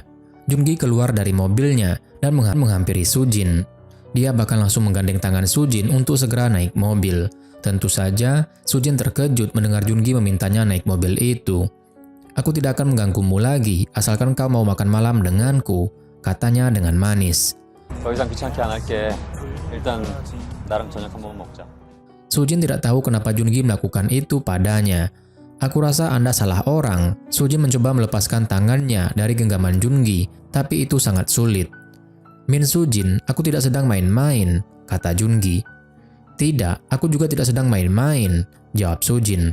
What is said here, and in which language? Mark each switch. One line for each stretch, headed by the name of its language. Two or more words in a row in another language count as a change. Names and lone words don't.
Indonesian: Joon-gi keluar dari mobilnya dan menghampiri Sujin. Dia bahkan langsung menggandeng tangan Sujin untuk segera naik mobil. Tentu saja, Sujin terkejut mendengar Joon-gi memintanya naik mobil itu. Aku tidak akan mengganggumu lagi, asalkan kau mau makan malam denganku, katanya dengan manis.
Korean: 더 이상 귀찮게 안 할게. 일단 나랑 저녁 한 번 먹자.
Indonesian: Sujin tidak tahu kenapa Joon-gi melakukan itu padanya. Aku rasa Anda salah orang. Sujin mencoba melepaskan tangannya dari genggaman Joon-gi, tapi itu sangat sulit. Min Sujin, aku tidak sedang main-main, kata Joon-gi. Tidak, aku juga tidak sedang main-main, jawab Sujin.